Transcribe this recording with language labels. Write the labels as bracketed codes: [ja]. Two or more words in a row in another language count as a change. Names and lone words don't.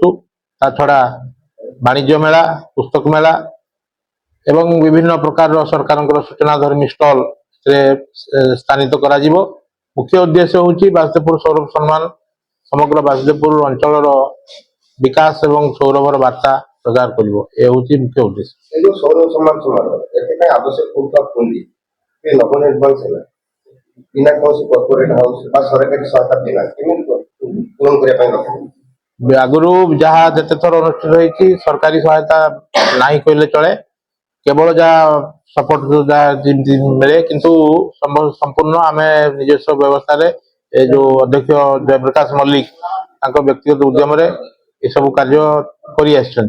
[or] ତା ଛଡ଼ା ବାଣିଜ୍ୟ ମେଳା, ପୁସ୍ତକ ମେଳା ଏବଂ ବିଭିନ୍ନ ପ୍ରକାରର ସରକାରଙ୍କର ସୂଚନା ଧର୍ମୀ ଷ୍ଟଲ୍ ସ୍ଥାନିତ କରାଯିବ। ମୁଖ୍ୟ ଉଦ୍ଦେଶ୍ୟ ହେଉଛି ବାସୁଦେବପୁର ସୌରଭ ସମ୍ମାନ ସମଗ୍ର ବାସୁଦେବପୁର ଅଞ୍ଚଳର ବିକାଶ ଏବଂ ସୌରଭର ବାର୍ତ୍ତା ପ୍ରଚାର କରିବ। ଏ ହେଉଛି ମୁଖ୍ୟ ଉଦ୍ଦେଶ୍ୟ। ଏଇ ଯେ ସୌରଭ ସମ୍ମାନ ସମାରୋହ ଏଠାରେ ଆବଶ୍ୟକ পড়ুଥିବା ପୁଞ୍ଜି ଏ ନବନିର୍ମାଣ ସେବା ବିନା କୌଣସି କର୍ପୋରେଟ ହାଉସ ବା ସରକାରୀ ସହାୟତା ବିନା କେମିତି ପୂରଣ କରିବା ପାଇଁ ରଖାଯିବ? ଆଗରୁ ଯାହା ଯେତେ ଥର ଅନୁଷ୍ଠିତ ହେଇଛି ସରକାରୀ ସହାୟତା ନାହିଁ କହିଲେ ଚଳେ। କେବଳ ଯାହା ସପୋର୍ଟ ଯାହା ଯେମିତି ମିଳେ କିନ୍ତୁ ସମ୍ପୂର୍ଣ୍ଣ ଆମେ ନିଜସ୍ୱ ବ୍ୟବସ୍ଥାରେ ଏ ଯୋଉ ଅଧ୍ୟକ୍ଷ ଜୟପ୍ରକାଶ ମଲ୍ଲିକ ତାଙ୍କ ବ୍ୟକ୍ତିଗତ ଉଦ୍ୟମରେ ଏସବୁ କାର୍ଯ୍ୟ କରି ଆସିଛନ୍ତି।